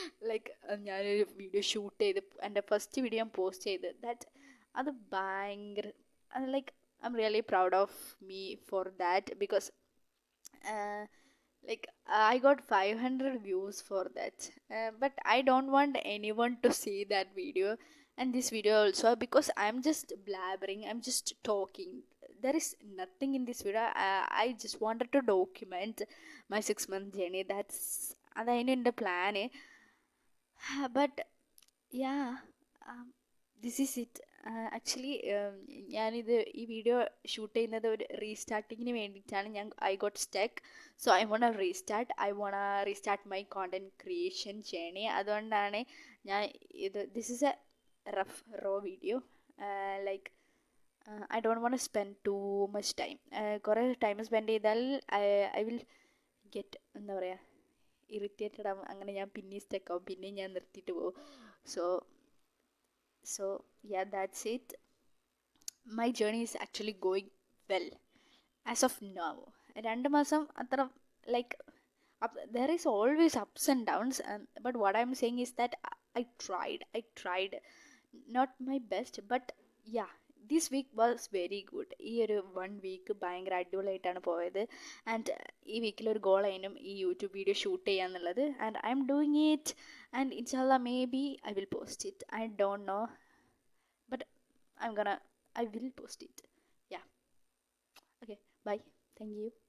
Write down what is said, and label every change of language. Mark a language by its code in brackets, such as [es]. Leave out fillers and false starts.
[ml] Like ഞാനൊരു video shoot ചെയ്ത് എൻ്റെ ഫസ്റ്റ് വീഡിയോ ഞാൻ പോസ്റ്റ് ചെയ്ത് അത് ഭയങ്കര like [en] I'm really proud of me for that, because uh, I got 500 views for that, but I don't want anyone to see that video and this video also, because I'm just blabbering, I'm just talking. There is nothing in this video. I just wanted to document my 6 month journey. [ml] അതായിരുന്നു എൻ്റെ plan. [en] But yeah, um, this is it. [ml] Actually ഞാനിത് ഈ video shoot ചെയ്യുന്നത് ഒരു റീസ്റ്റാർട്ടിങ്ങിന് വേണ്ടിയിട്ടാണ്. [en] I got stuck, so I want restart my content creation journey. [ml] അതുകൊണ്ടാണ് ഞാൻ [en] This is a rough raw video. Like I don't want spend too much time. [ml] കുറേ time spend ചെയ്താൽ [en] I will get, [ml] എന്താ പറയുക, irritated ആവും. അങ്ങനെ ഞാൻ പിന്നെ സ്റ്റക്കാവും, പിന്നെ ഞാൻ നിർത്തിയിട്ട് പോകും. [en] So yeah, that's it. My journey is actually going well as of now. [ml] 2 മാസം അത്ര, [en] like, there is always ups and downs, but what I'm saying is that I tried not my best, but yeah, this week was very good. [ml] ഈ ഒരു 1 week ഭയങ്കര അടിപൊളിയായിട്ടാണ് പോയത്. And ഈ വീക്കിൽ ഒരു goal ആയിരുന്നു ഈ യൂട്യൂബ് വീഡിയോ ഷൂട്ട് ചെയ്യാന്നുള്ളത്. [en] And I am doing it, and ഇൻഷാല്ലാ may be I will post it. I don't know, but I will post it. Yeah. Okay, bye. Thank you.